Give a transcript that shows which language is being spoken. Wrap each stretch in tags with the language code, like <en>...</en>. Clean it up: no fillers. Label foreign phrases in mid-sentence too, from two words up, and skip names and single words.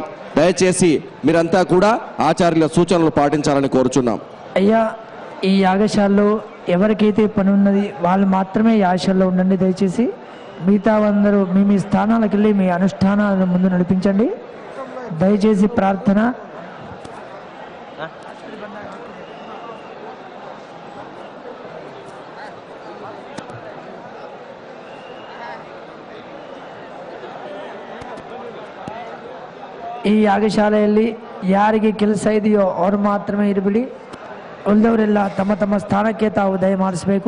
<te>దయచేసి మీరంతా కూడా ఆచార్యుల సూచనలు పాటించాలని కోరుచున్నాం. అయ్యా, ఈ యాగశాలలో ఎవరికైతే పని ఉన్నది వాళ్ళు మాత్రమే యాగశాలలో ఉండండి. దయచేసి మిగతా అందరూ మీ మీ స్థానాలకు వెళ్ళి మీ అనుష్ఠానాలను ముందు నడిపించండి. దయచేసి ప్రార్థన.</te> <kn>ಈ ಯಾಗಶಾಲೆಯಲ್ಲಿ ಯಾರಿಗೆ ಕೆಲಸ ಇದೆಯೋ ಅವರು ಮಾತ್ರಮೇ ಇರಬಿಡಿ. ಉಳಿದವರೆಲ್ಲ ತಮ್ಮ ತಮ್ಮ ಸ್ಥಾನಕ್ಕೆ ತಾವು ದಯಮಾಡಿಸಬೇಕು.</kn>